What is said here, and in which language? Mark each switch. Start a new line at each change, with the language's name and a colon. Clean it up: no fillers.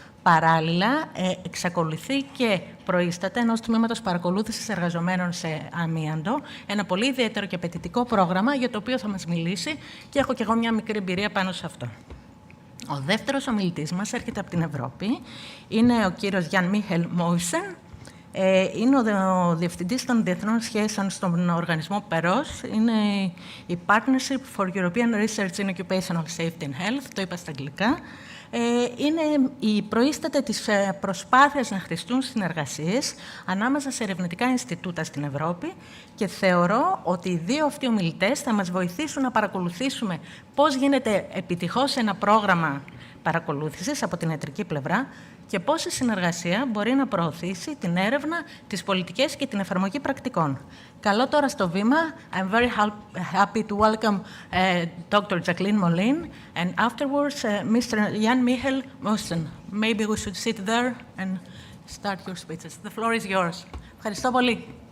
Greek: Παράλληλα, εξακολουθεί και προείσταται ενός τμήματος παρακολούθησης εργαζομένων σε αμίαντο, ένα πολύ ιδιαίτερο και απαιτητικό πρόγραμμα για το οποίο θα μας μιλήσει και έχω και εγώ μια μικρή εμπειρία πάνω σε αυτό. Ο δεύτερος ομιλητής μας έρχεται από την Ευρώπη. Είναι ο κύριος Γιάν Μίχελ Μόισεν. Είναι ο διευθυντής των διεθνών σχέσεων στον οργανισμό ΠΕΡΟΣ. Είναι η Partnership for European Research in Occupational Safety and Health, το είπα στα αγγλικά. Είναι η προείσταται της προσπάθειας να χρηστούν συνεργασίες ανάμεσα σε ερευνητικά Ινστιτούτα στην Ευρώπη και θεωρώ ότι οι 2 αυτοί ομιλητές θα μας βοηθήσουν να παρακολουθήσουμε πώς γίνεται επιτυχώς ένα πρόγραμμα παρακολούθησης από την ιατρική πλευρά και πώς η συνεργασία μπορεί να προωθήσει την έρευνα, τις πολιτικές και την εφαρμογή πρακτικών. Καλό τώρα στο βήμα.
English: I'm very happy to welcome Dr. Jacqueline Moline and afterwards Mr. Jan Michael Mosten. Maybe we should sit there and start your speeches. The floor is yours.
Greek: Ευχαριστώ πολύ.